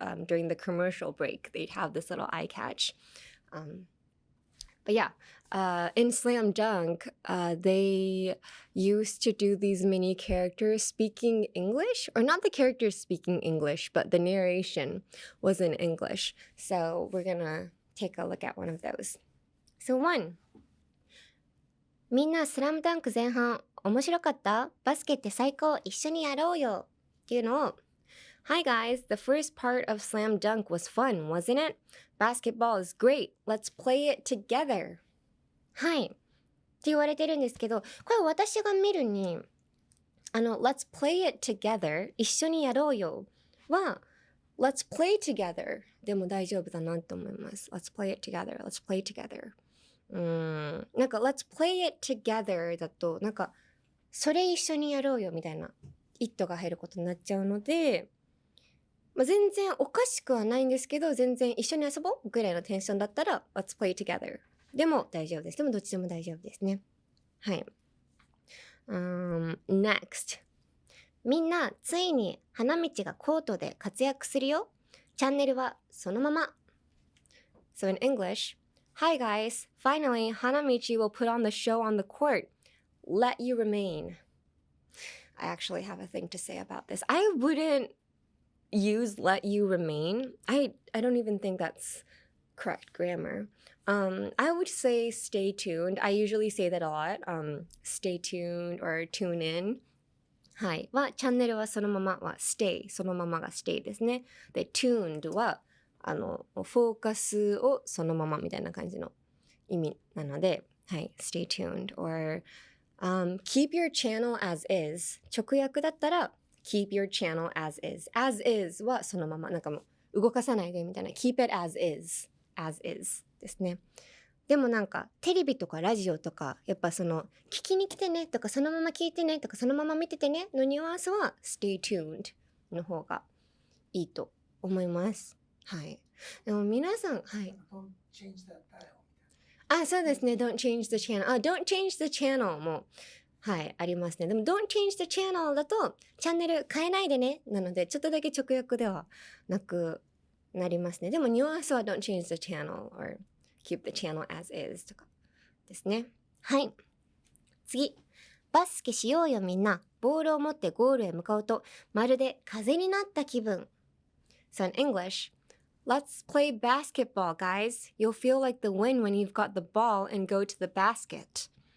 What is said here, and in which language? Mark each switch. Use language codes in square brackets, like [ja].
[en] during the commercial break, they'd have this little eye catch. But yeah, in Slam Dunk, they used to do these mini characters speaking English, or not the characters speaking English, but the narration was in English. So we're gonna take a look at one of those. So 1. [ja] みんなスラムダンク前半面白かった？バスケって最高、一緒にやろうよっていうのを [en] Hi guys, the first part of Slam Dunk was fun, wasn't it? Basketball is great. Let's play it together. [ja] はいって言われてるんですけど、これ私が見るに [en] Let's play it together [ja] 一緒にやろうよは [en] Let's play together [ja] でも大丈夫だなと思います。 [en] Let's play it together. Let's play together. [ja] なんか [en] Let's play it together [ja] だとなんかそれ一緒にやろうよみたいなイットが入ることになっちゃうので、全然おかしくはないんですけど、全然一緒に遊ぼうぐらいのテンションだったら [en] Let's play together [ja] でも大丈夫です。でもどっちでも大丈夫ですね。はい。 Next みんなついに花道がコートで活躍するよ。チャンネルはそのまま。 [en] So in English, Hi guys, finally Hanamichi will put on the show on the court. Let you remain. I actually have a thing to say about this. I wouldn't use let you remain. I don't even think that's correct grammar. I would say stay tuned. I usually say that a lot. Stay tuned or tune in. はい。 [ja] は、チャンネルはそのままは stay。そのままが stay ですね。で、tuned は、フォーカスをそのままみたいな感じの意味なので、はい。 [en] stay tuned. Or, keep your channel as is. [ja] 直訳だったら、 [en] keep your channel as is. [ja] As is はそのまま。なんかもう動かさないでみたいな。 [en] keep it as is. As is [ja] ですね。でもなんかテレビとかラジオとかやっぱその聞きに来てねとかそのまま聞いてねとかそのまま見ててねのニュアンスは [en] stay tuned [ja] の方がいいと思います。はい。でも皆さん、はい。 [en] Don't change that dial. [ja] あ、そうですね。 [en] Don't change the channel. Don't change the channel [ja] もはい、ありますね。でも [en] Don't change the channel だとチャンネル変えないでねなのでちょっとだけ直訳ではなくなりますね。でもニュアンスは Don't change the channel or keep the channel as is [ja] とかですね。はい。次。バスケしようよみんな。ボールを持ってゴールへ向かうと、まるで風になった気分。 [en] So in English, let's play basketball, guys. You'll feel like the wind when you've got the ball and go to the basket.